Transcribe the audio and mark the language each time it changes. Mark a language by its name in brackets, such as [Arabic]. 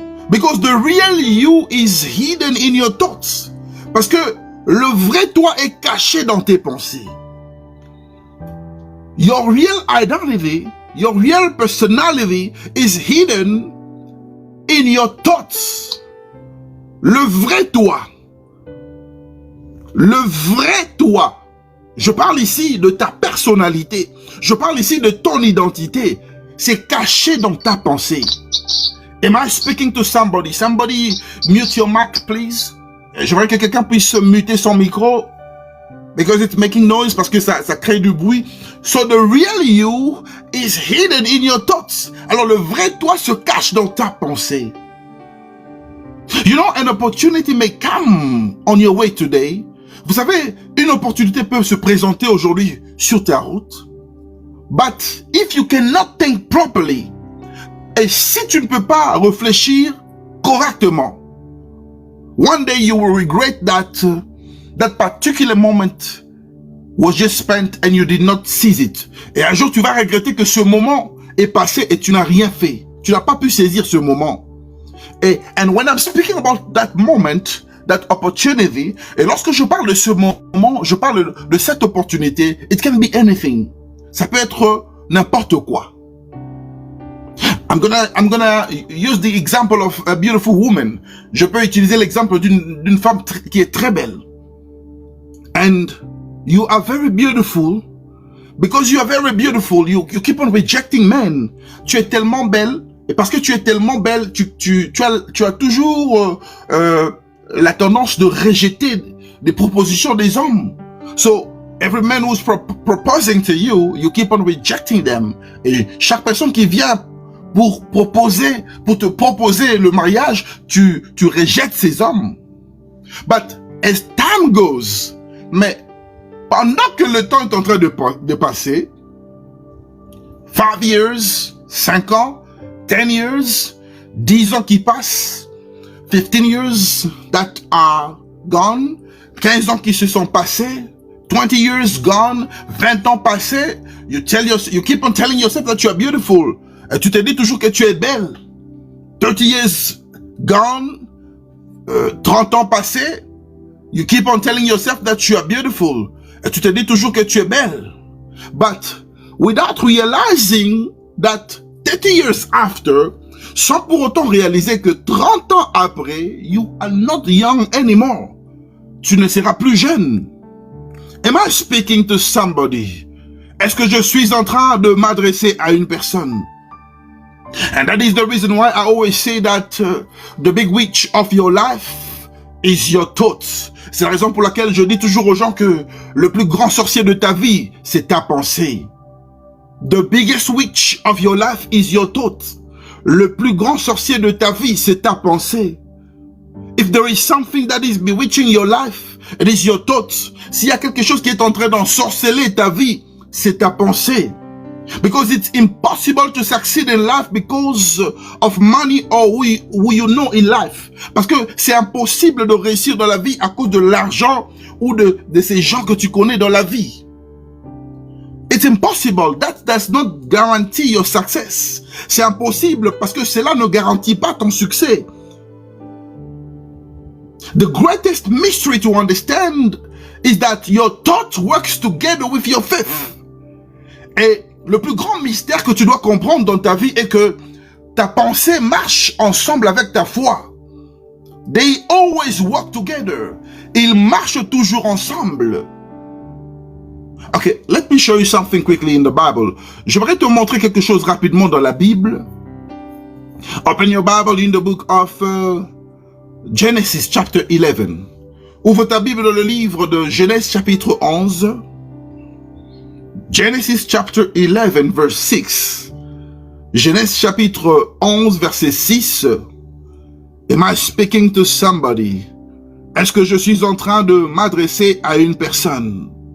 [English] Because the real you is hidden in your thoughts. [French] Parce que le vrai toi est caché dans tes pensées. [English] Your real identity, your real personality is hidden in your thoughts. [French] Le vrai toi. Le vrai toi. Je parle ici de ta personnalité. Je parle ici de ton identité. C'est caché dans ta pensée. [English] Am I speaking to somebody? Somebody mute your mic, please. [French] J'aimerais que quelqu'un puisse muter son micro. [English] Because it's making noise, [French] parce que ça crée du bruit. [English] So the real you is hidden in your thoughts. [French] Alors le vrai toi se cache dans ta pensée. [English] You know, an opportunity may come on your way today. [French] Vous savez, une opportunité peut se présenter aujourd'hui sur ta route. [English] But if you cannot think properly, [French] et si tu ne peux pas réfléchir correctement, [English] one day you will regret that particular moment was just spent and you did not seize it. [French] Et un jour tu vas regretter que ce moment est passé et tu n'as rien fait. Tu n'as pas pu saisir ce moment. [English] And when I'm speaking about that moment, that opportunity, [French] et lorsque je parle de ce moment, je parle de cette opportunité, [English] it can be anything. [French] Ça peut être n'importe quoi. [English] I'm gonna use the example of a beautiful woman. [French] Je peux utiliser l'exemple d'une femme qui est très belle. [English] And you are very beautiful. Because you are very beautiful, you keep on rejecting men. [French] Tu es tellement belle, et parce que tu es tellement belle, tu as toujours la tendance de rejeter des propositions des hommes. [English] So, every man who's proposing to you, you keep on rejecting them. [French] Et chaque personne qui vient pour te proposer le mariage, tu rejettes ces hommes. [English] But as time goes, [French] mais pendant que le temps est en train de passer, [English] 5 years, [French] 5 ans, [English] 10 years, [French] 10 ans qui passent, [English] 15 years that are gone, [French] 15 ans qui se sont passés, [English] 20 years gone, [French] 20 ans passés, [English] you keep on telling yourself that you are beautiful. [French] Et tu te dis toujours que tu es belle. [English] 30 years gone, [French] 30 ans passés, [English] you keep on telling yourself that you are beautiful. [French] Et tu te dis toujours que tu es belle. [English] But without realizing that 30 years after, [French] sans pour autant réaliser que 30 ans après, [English] you are not young anymore. [French] Tu ne seras plus jeune. [English] Am I speaking to somebody? [French] Est-ce que je suis en train de m'adresser à une personne? [English] And that is the reason why I always say that the big witch of your life is your thoughts. [French] C'est la raison pour laquelle je dis toujours aux gens que le plus grand sorcier de ta vie, c'est ta pensée. [English] The biggest witch of your life is your thoughts. [French] Le plus grand sorcier de ta vie, c'est ta pensée. [English] If there is something that is bewitching your life, it is your thoughts. [French] S'il y a quelque chose qui est en train d'ensorceler ta vie, c'est ta pensée. [English] Because it's impossible to succeed in life because of money or who you know in life. [French] Parce que c'est impossible de réussir dans la vie à cause de l'argent ou de ces gens que tu connais dans la vie. [English] It's impossible. That does not guarantee your success. [French] C'est impossible parce que cela ne garantit pas ton succès. [English] The greatest mystery to understand is that your thought works together with your faith. [French] Et le plus grand mystère que tu dois comprendre dans ta vie est que ta pensée marche ensemble avec ta foi. [English] They always work together. [French] Ils marchent toujours ensemble. [English] Okay, let me show you something quickly in the Bible. [French] J'aimerais te montrer quelque chose rapidement dans la Bible. [English] Open your Bible in the book of Genesis chapter 11. [French] Ouvre ta Bible dans le livre de Genèse chapitre 11. [English] Genesis chapter 11 verse 6. [French] Genèse chapitre 11 verset 6. [English] Am I speaking to somebody? [French] Est-ce que je suis en train de m'adresser à une personne?